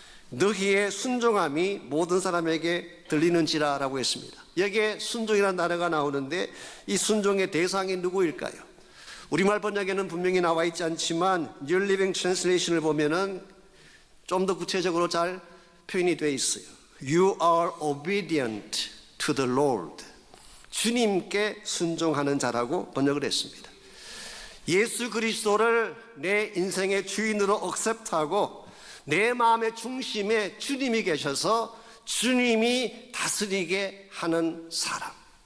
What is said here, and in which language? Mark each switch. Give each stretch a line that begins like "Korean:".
Korean: 너희의 순종함이 모든 사람에게 들리는지라 라고 했습니다. 여기에 순종이라는 단어가 나오는데 이 순종의 대상이 누구일까요? 우리말 번역에는 분명히 나와 있지 않지만 New Living Translation을 보면은 좀 더 구체적으로 잘 표현이 되어 있어요.
English: You are obedient to the Lord.
Korean: 주님께 순종하는 자라고 번역을 했습니다. 예수 그리스도를 내 인생의 주인으로 억셉트하고 내 마음의 중심에 주님이 계셔서 주님이 다스리게 하는 사람.